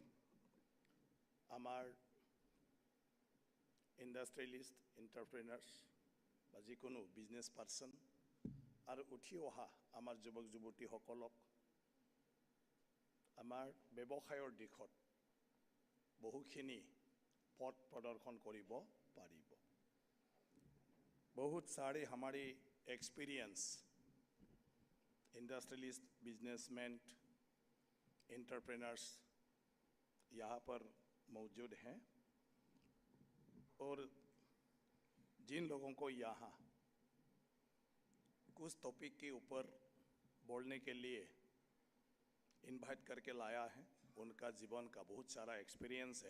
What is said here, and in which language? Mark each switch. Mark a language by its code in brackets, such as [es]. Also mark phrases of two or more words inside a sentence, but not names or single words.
[as] আমাৰ [en] industrialist, entrepreneurs [as] বা যিকোনো [en] business person [as] আৰু উঠি অহা আমাৰ যুৱক যুৱতীসকলক আমাৰ ব্যৱসায়ৰ দিশত বহুখিনি পথ প্ৰদৰ্শন কৰিব পাৰিব। [hi] बहुत सारे हमारे [en] experience industrialist, businessman, entrepreneurs [hi] यहाँ पर मौजूद हैं, और जिन लोगों को यहाँ कुछ टॉपिक के ऊपर बोलने के लिए इनवाइट करके लाया है, उनका जीवन का बहुत सारा एक्सपीरियंस है।